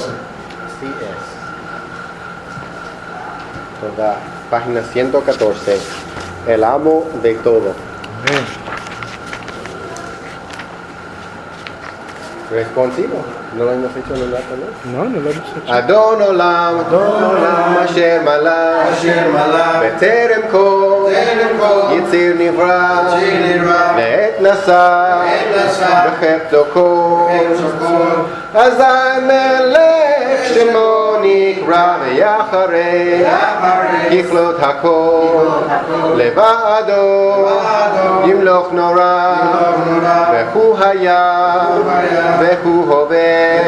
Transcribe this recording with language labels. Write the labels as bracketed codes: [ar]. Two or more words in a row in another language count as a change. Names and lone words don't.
[es] Así es. Toda página 114. El amo de todo. Responsivo. ¿No lo hemos hecho en el rato, no? No lo hemos hecho. [he] אדון עולם, אשר מלך, בטרם כל, יציר נברא, לעת נעשה, בחפצו כל, אזי מלך שמו נקרא ואחרי, ככלות הכל, לבדו, ימלוך נורא, והוא היה, והוא הווה,